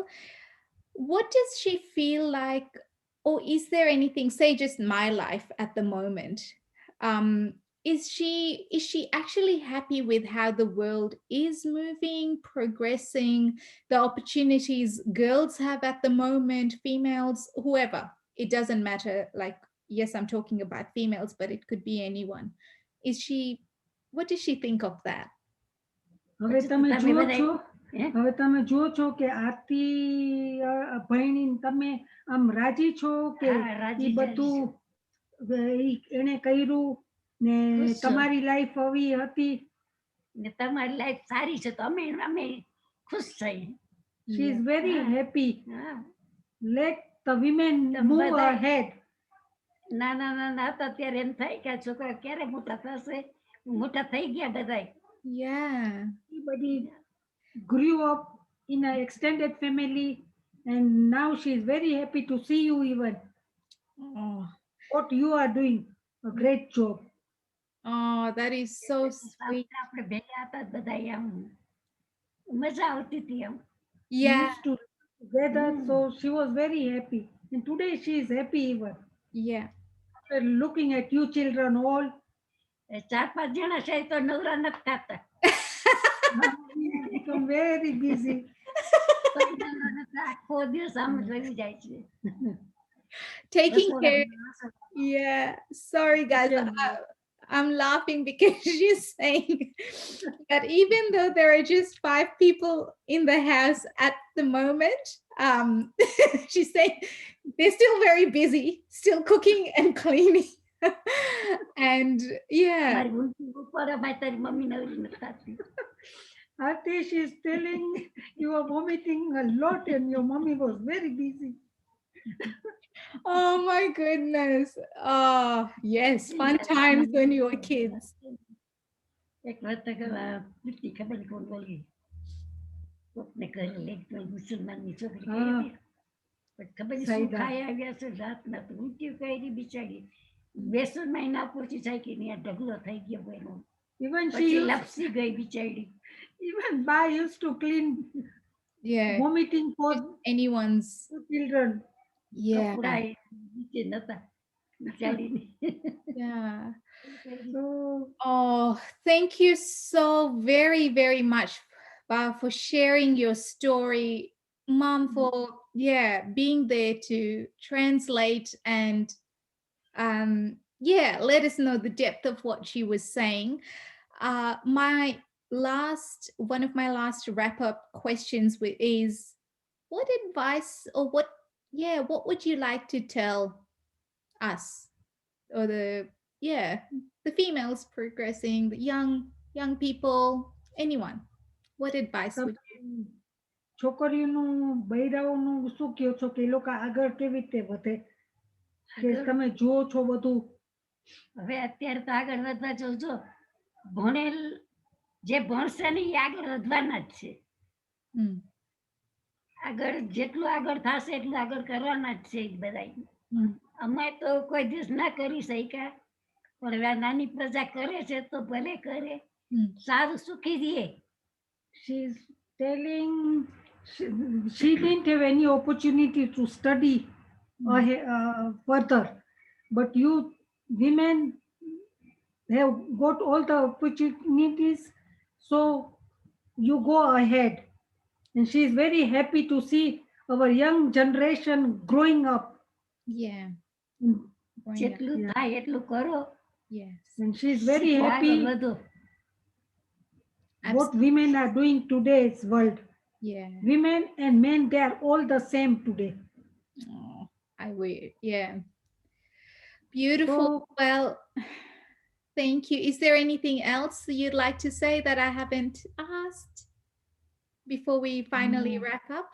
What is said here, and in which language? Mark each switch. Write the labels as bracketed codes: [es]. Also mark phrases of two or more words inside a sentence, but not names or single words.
[en] What does she feel like, or is there anything, say just my life at the moment, is she actually happy with how the world is moving, progressing, the opportunities girls have at the moment, females, whoever, it doesn't matter, like, yes, I'm talking about females, but it could be anyone. What does she think of that? [gu] હવે તમે તમે જુઓ બધાય- છો, હે? હવે તમે જુઓ છો કે આરતી ભણી તમે આમ રાજી છો કે હા, રાજી ઈ બધું એને કર્યું ને ખુશ છો. તમારી લાઈફ આવી હતી? ને તમારી લાઈફ સારી છે તો અમે અમે ખુશ થઈ. [en] She is very Yeah. happy. [gu] હા. [en] Let the women [gu] તમે [en] move [gu] બધાય- [en] ahead. [gu] નાના નાના હતા ત્યારે એમ થાય કે આ છોકરા ક્યારે મોટા થશે, મોટા થઈ ગયા બધાય. [en] Yeah. Everybody grew up in an extended family, and now she is very happy to see you even. Oh, What you are doing, a great job. that is so sweet. [gu] આપણે ભેગા હતા બધાય આમ મજા આવતી હતી આમ. [en] We Yeah. used to live together, so she was very happy. And today she is happy even. Yeah. After looking at you children all, [gu] 4-5 જણા છે તો નવરા નથી થતા. [en] we become very busy. [gu] આખો દિવસ આમ જ વહી જાય છે. [en] Taking [gu] બસ [en] care. [gu] હવે [en] Yeah. Sorry, guys. Yeah. I'm laughing because she's saying that even though there are just 5 people in the house at the moment, she's saying they're still very busy, still cooking and cleaning. And yeah. [gu] મારી ઊંઘી ઉપર ભાઈ તારી મમ્મી નવરી નથી થતી. [en] Aarti, she is telling you are vomiting a lot and your mommy was very busy. Oh my goodness. Oh, yes. Fun times when you were kids. [gu] એક વાત પૂછતી ખબર નહીં કોણ બોલી, કોકને ઘરે લઈ કોઈ મુસલમાનની છોકરી હા. ગઈ હતી. પણ ખબર નહીં શું સાઈદા. ખાઈ આવ્યા છે રાતના તો ઊંઘી કરી બિચારી. બેસન માં ના પહોંચી જાય કે નહીં આ ઢગલો થઈ ગયો એનો. [en] Even she [gu] પછી [en] used, [gu] લપસી ગઈ બિચારી. [en] even Ba used to clean Yeah. vomiting for Anyone's. children. Yeah. [gu] કપડા એ નીચે નતા બિચારીને. [en] Yeah. So Oh, thank you so very, very much, for sharing your story, Mom, for being there to translate and let us know the depth of what she was saying. One of my last wrap up questions is, what advice or what would you like to tell us, or the females progressing, the young people, anyone? What advice would you? [gu] છોકરીઓનું બૈરાઓનું શું કહો છો કે એ લોકો આગળ કેવી રીતે વધે, કે તમે જુઓ છો બધું? હવે અત્યારે તો આગળ વધવા જો ભણેલ જે ભણશે ને એ આગળ વધવાના જ છે. Hmm. આગળ જેટલું આગળ થશે એટલું આગળ કરવાના જ છે બધાય. Hmm. અમે તો કોઈ દિવસ ના કરી શક્યા, પણ હવે આ નાની પ્રજા કરે છે તો ભલે કરે, Hmm. સારું સુખી રહીએ. [en] She is telling she didn't have any opportunity to study further. But you women have got all the opportunities, so you go ahead. And she is very happy to see our young generation growing up. Yeah. Mm. Growing up. [gu] જેટલું [en] Yeah. [gu] થાય એટલું કરો. [en] Yes. And she is very [gu] શીખો, આગળ [en] happy [gu] વધો. [en] what women are doing today's world. Yeah. Women and men, they are all the same today. Oh, I will. Yeah. Beautiful. So Well, thank you. Is there anything else you'd like to say that I haven't asked before we finally wrap up?